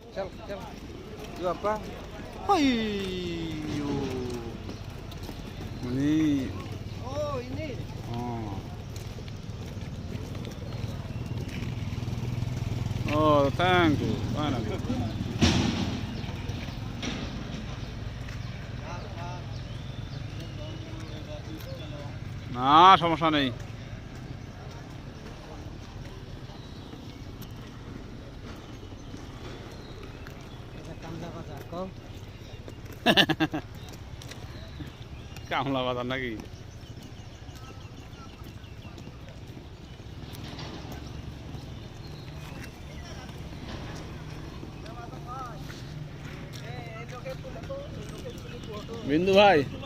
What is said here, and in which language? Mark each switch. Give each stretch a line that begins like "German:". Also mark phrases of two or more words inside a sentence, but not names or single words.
Malay: Chal, chal. Dua apa? Ayo. Ini. Oh, ini. Oh. Oh,
English: thank you.
Malay: Mana?
Bangla: না সমস্যা নেই কামলা বাজার নাকি বিন্দু ভাই